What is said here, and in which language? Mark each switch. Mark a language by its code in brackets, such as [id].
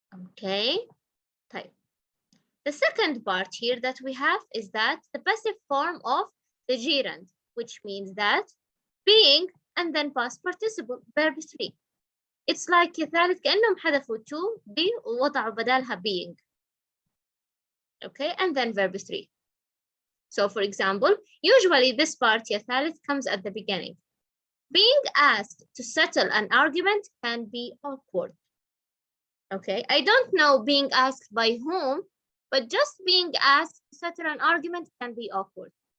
[en] Okay, type. The second part here that we have is that the passive form of the gerund, which means that being and then past participle, verb 3. It's like [ar] يا ثالث كأنهم حذفوا to, be ووضعوا بدالها being. [en] Okay, and then verb 3. So for example, usually this part يا ثالث comes at the beginning. Being asked to settle an argument can be awkward. Okay, I don't know being asked by whom, but just being asked to settle an argument can be awkward.